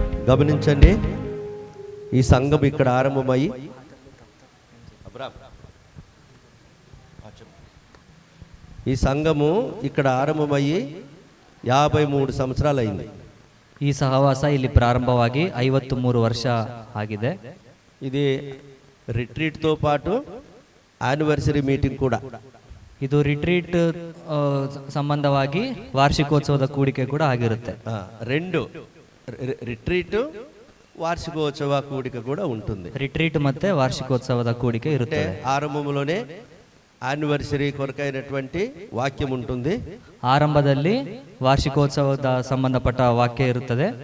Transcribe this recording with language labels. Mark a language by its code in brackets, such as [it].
[te] గమనించండి, ఈ సంఘం ఇక్కడ ఆరంభమయ్యి ఈ సంఘము ఇక్కడ ఆరంభమయ్యి 53 సంవత్సరాలు అయింది. [kn] ಈ ಸಹವಾಸ ಇಲ್ಲಿ ಪ್ರಾರಂಭವಾಗಿ 53 ವರ್ಷ ಆಗಿದೆ. [te] ఇది రిట్రీట్తో పాటు యానివర్సరీ మీటింగ్ కూడా. [kn] ಇದು ರಿಟ್ರೀಟ್ ಸಂಬಂಧವಾಗಿ ವಾರ್ಷಿಕೋತ್ಸವದ ಕೂಡಿಕೆ ಕೂಡ ಆಗಿರುತ್ತೆ. [te] రెండు రిట్రీట్ వార్షికోత్సవ కూడిక కూడా ఉంటుంది. [kn] రిట్రీట్ ಮತ್ತೆ ವಾರ್ಷಿಕೋತ್ಸವದ ಕೂಡಿಕೆ ಇರುತ್ತೆ. [te] ఆరంభంలోనే యానివర్సరీ కొరకైనటువంటి వాక్యం ఉంటుంది. [kn] ಆರಂಭದಲ್ಲಿ ವಾರ್ಷಿಕೋತ್ಸವದ ಸಂಬಂಧಪಟ್ಟ ವಾಕ್ಯ ಇರುತ್ತದೆ.